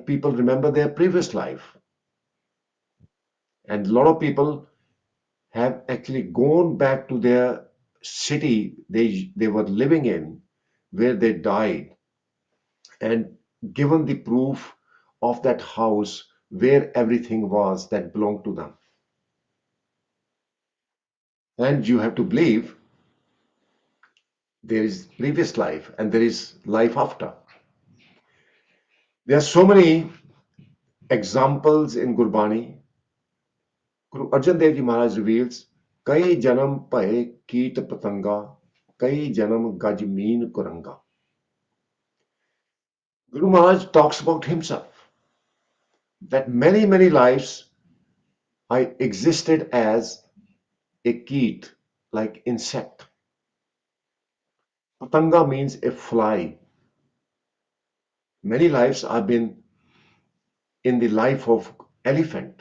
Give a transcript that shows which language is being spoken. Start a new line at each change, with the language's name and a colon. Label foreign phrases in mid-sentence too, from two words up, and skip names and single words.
English: People remember their previous life. And a lot of people have actually gone back to their city they were living in, where they died, and given the proof of that house where everything was that belonged to them. And you have to believe there is previous life and there is life after. There are so many examples in Gurbani. Guru Arjan Dev Ji Maharaj reveals,
Punjabi: ਕਈ ਜਨਮ ਭਏ ਕੀਟ ਪਤੰਗਾ ਕਈ ਜਨਮ ਗਜ ਮੀਨ ਕੁਰੰਗਾ.
English: Guru Maharaj talks about himself, that many, many lives I existed as a keet, like insect. Patanga means a fly. Many lives I've been in the life of elephant.